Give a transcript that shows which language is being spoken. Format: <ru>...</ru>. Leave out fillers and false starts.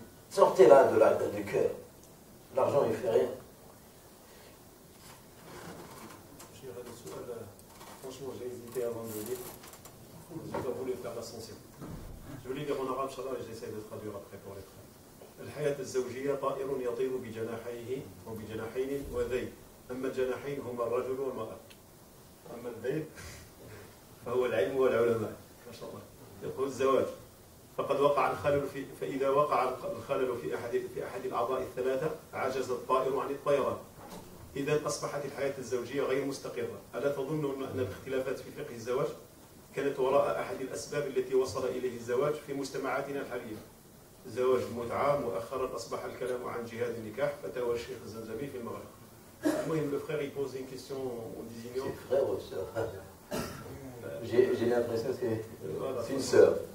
<fr>Sortez-la du cœur. L'argent, il ne fait rien. Franchement, j'ai hésité avant de le dire. Je n'ai pas voulu faire l'ascension. Je voulais dire en arabe, Inch'Allah, et j'essaie de traduire après pour les frères.</fr> <ar>الحياة الزوجية طائر يطير بجناحيه وبجناحين وذيل. أما الجناحين هما الرجل والمرأة. أما الذيل فهو العلم والعلماء. ما شاء الله. يقول الزواج. فقد وقع الخلل فإذا وقع الخلل في أحد الأعضاء الثلاثة عجز الطائر عن الطيران. إذا أصبحت الحياة الزوجية غير مستقرة. ألا تظن أن الاختلافات في فقه الزواج كانت وراء أحد الأسباب التي وصل إليه الزواج في مجتمعاتنا الحالية؟ زواج المتعة مؤخرا أصبح الكلام عن جهاد النكاح فتاوى الشيخ الزمزمي في المغرب.</ar> <fr>المهم le frère il pose une question en désignant. C'est frère ou sœur? J'ai l'impression que c'est une sœur.</fr>